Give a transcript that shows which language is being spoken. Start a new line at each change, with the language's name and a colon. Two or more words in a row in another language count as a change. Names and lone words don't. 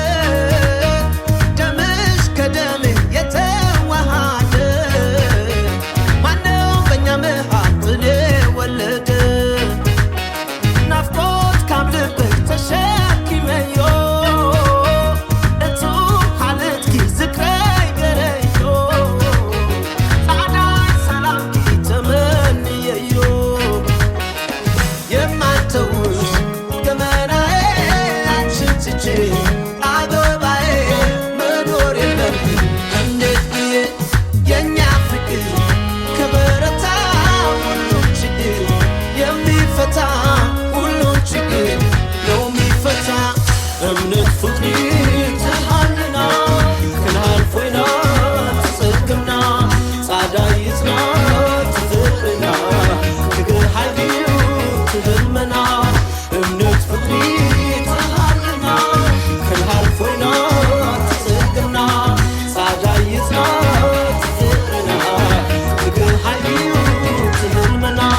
Amharic: ደምሽ ከደሜ የተዋሃደ ማነው በእኛ መሃል ጥል የወለደ
Tigrinya: ናፍቆት ካብ ልበይ ተሸኪመዮ እቱ ሓለትኪ ዝክረይ ገረዮ ጻዕዳ ሰላምኪ ተመንየዮ
Amharic: የማልተውሽ ገመናዬ አንቺን ትቼ አበባዬ መኖር የለም እንዴት ብዬ የእኛ ፍቅር ከበረታ ሁሉም ችግር የሚፈታ ሁሉም ችግር ነው
Tigrinya: የሚፈታ እምነት ፍቅሪ ትሃልና ክልሃል ኮይና ትጸክምና ጻዕዳ ይጽና ትፍቅርና ክግር ሃይልዩ ትህልመና እምነት ፍቅሪ ትሃልና ክልሃል ኮይና ትጸክምና ጻዕዳ ይጽና ትፍቅርና ክግር ሃይልዩ ትህልመና